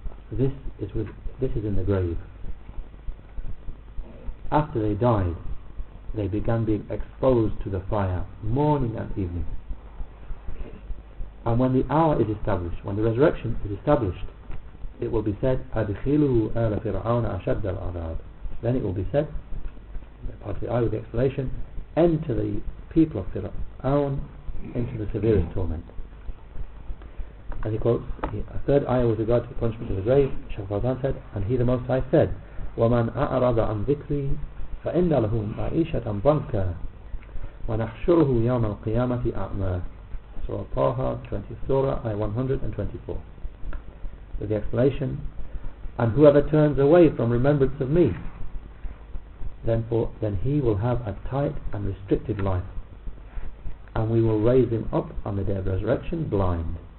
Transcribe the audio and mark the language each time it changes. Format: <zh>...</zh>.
<en>This is in the grave. After they died, they began being exposed to the fire morning and evening. And when the hour is established, when the resurrection is established, it will be said,</en> <ar>أَدْخِلُوا آلَ فِرْعَوْنَ أَشَدَّ الْعَذَابِ.</ar> <en>Then it will be said, part of the ayah with the explanation, enter the people of Fir'aun into the severest torment. And he quotes a third ayah with regard to the punishment of the grave. Shaykh Fawzan said, and he the Most High said,</en> <ar>وَمَنْ أَعْرَضَ عَنْ ذِكْرِي فَإِنَّ لَهُ مَعِيشَةً ضَنْكًا وَنَحْشُرُهُ يَوْمَ الْقِيَامَةِ أَعْمَى.</ar> <en>Surah Taha, 20th Surah, ayah 124. With the explanation, and whoever turns away from remembrance of me, then he will have a tight and restricted life, and we will raise him up on the day of resurrection blind.</en>